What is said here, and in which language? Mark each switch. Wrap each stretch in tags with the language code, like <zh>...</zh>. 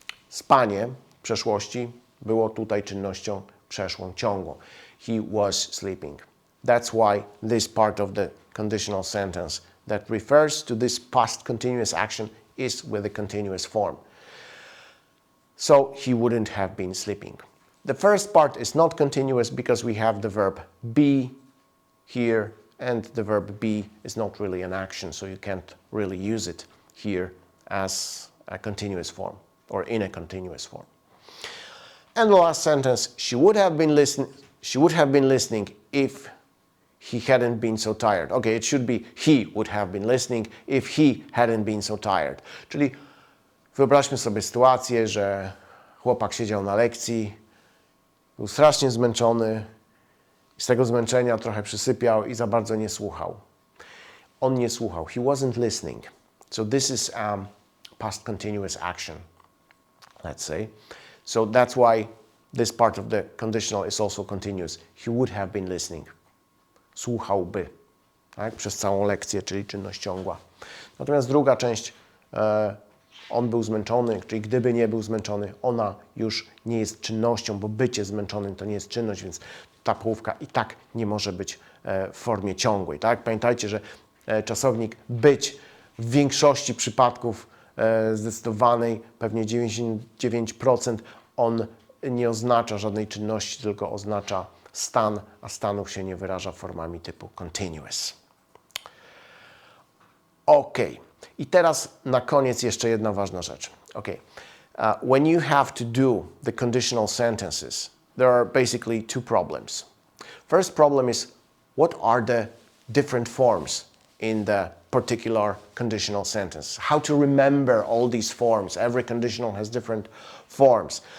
<pl>Spanie w przeszłości było tutaj czynnością przeszłą, ciągłą.</pl> <en>He was sleeping. That's why this part of the conditional sentence that refers to this past continuous action is with the continuous form. So he wouldn't have been sleeping. The first part is not continuous because we have the verb be here, and the verb be is not really an action, so you can't really use it here as a continuous form or in a continuous form. And the last sentence, she would have been listening if he hadn't been so tired. Okay, it should be he would have been listening if he hadn't been so tired.</en> <pl>Czyli wyobraźmy sobie sytuację, że chłopak siedział na lekcji, był strasznie zmęczony, z tego zmęczenia trochę przysypiał i za bardzo nie słuchał. On nie słuchał.</pl> <en>He wasn't listening. So this is past continuous action, let's say. So that's why this part of the conditional is also continuous. He would have been listening.</en> <pl>Słuchałby, tak? Przez całą lekcję, czyli czynność ciągła. Natomiast druga część, on był zmęczony, czyli gdyby nie był zmęczony, ona już nie jest czynnością, bo bycie zmęczonym to nie jest czynność, więc ta połówka i tak nie może być w formie ciągłej. Tak? Pamiętajcie, że czasownik być w większości przypadków zdecydowanej, pewnie 99%, on nie oznacza żadnej czynności, tylko oznacza stan, a stanów się nie wyraża formami typu continuous. Ok. I teraz na koniec jeszcze jedna ważna rzecz.</pl> <en>Okay. When you have to do the conditional sentences, there are basically two problems. First problem is, what are the different forms in the particular conditional sentence? How to remember all these forms? Every conditional has different forms.</en>